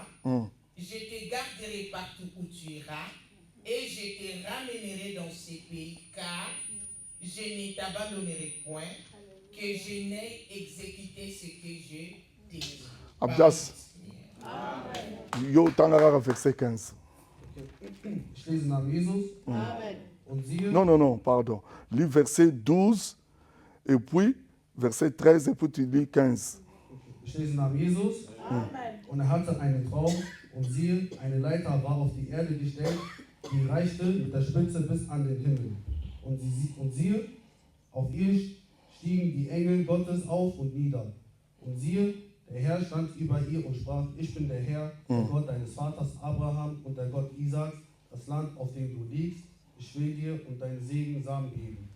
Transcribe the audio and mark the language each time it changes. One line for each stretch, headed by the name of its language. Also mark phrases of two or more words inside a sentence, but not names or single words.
French: Je te garderai partout où tu iras, et je te ramènerai dans ces pays, car je ne t'abandonnerai point, que je n'ai exécuté ce que je t'ai dit. Abdas. Yo, Tangara, verset 15.
German: Ich lese nach Jesus. Und siehe,
French: Non, pardon. Lis verset 12, et puis verset 13, et puis tu lis 15.
German: Ich lese nach Jesus. Und hatte einen Traum, und siehe, eine Leiter war auf die Erde gestellt, die reichte mit der Spitze bis an den Himmel. Und siehe, auf ihr stiegen die Engel Gottes auf und nieder. Und siehe, der Herr stand über ihr und sprach, ich bin der Herr, der Gott deines Vaters Abraham und der Gott Isaaks, das Land, auf dem du liegst, ich will dir und deinen Segen Samen geben.